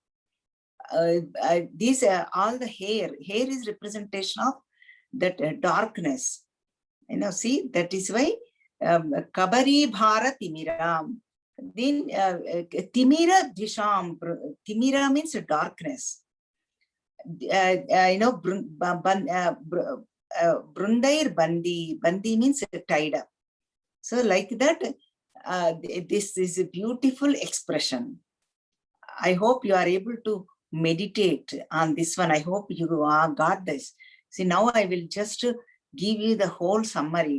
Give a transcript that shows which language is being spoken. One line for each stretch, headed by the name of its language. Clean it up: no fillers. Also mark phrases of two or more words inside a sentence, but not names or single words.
English: These all the hair is representation of that darkness. See, that is why
Sanskrit: कबरी भार तिमिरम्. Then तिमिर द्विषाम्.
English: Timira means darkness.
Sanskrit: बृन्दैर् बन्दी.
English: Bandi means tied up. So like that, this is a beautiful expression. I hope you are able to meditate on this one. I hope you got this. See, now I will just give you the whole summary.